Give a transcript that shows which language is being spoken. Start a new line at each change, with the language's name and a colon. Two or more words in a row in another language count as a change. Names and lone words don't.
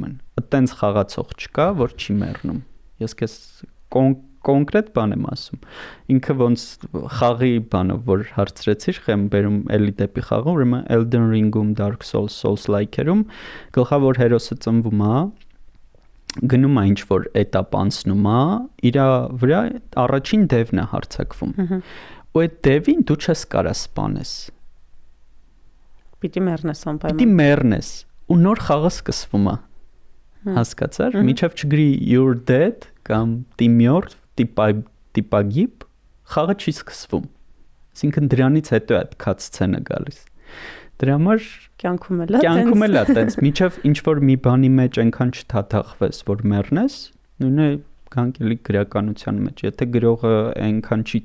Armenian: են։ Այտենց խաղացող չկա, որ չի մեռնում։ Ես քեզ կոնկրետ բան եմ ասում։ Ինքը ոնց խաղի բանը, որ հարցրեցիր, խեմ բերում էլի դեպի խաղը, ուրեմն Elden Ring-ում, Dark Souls, Souls-like-երում գլխավոր հերոսը ծնվում է, գնում է ինչ որ էտապ անցնում է, իր վրա առաջին դևն է հարձակվում։ Ու այդ դևին դու չես կարա սպանես։ Պիտի մեռնես անպայման։ Պիտի մեռնես ու նոր խաղը սկսվում է։ Հասկացար, մինչև չգրի
English: you're dead
Armenian: կամ
French: t'es mort, t'es pagib,
Armenian: խաղը չի սկսվում։ Այսինքն դրանից հետո է այդ cut սցենը գալիս։ Դրա համար կյանքում էլ է տենց, մինչև ինչ որ մի բանի մեջ այնքան չթաթախվես, որ մեռնես, նույնը գանք էլի գրականության մեջ։ Եթե գրողը այնքան չի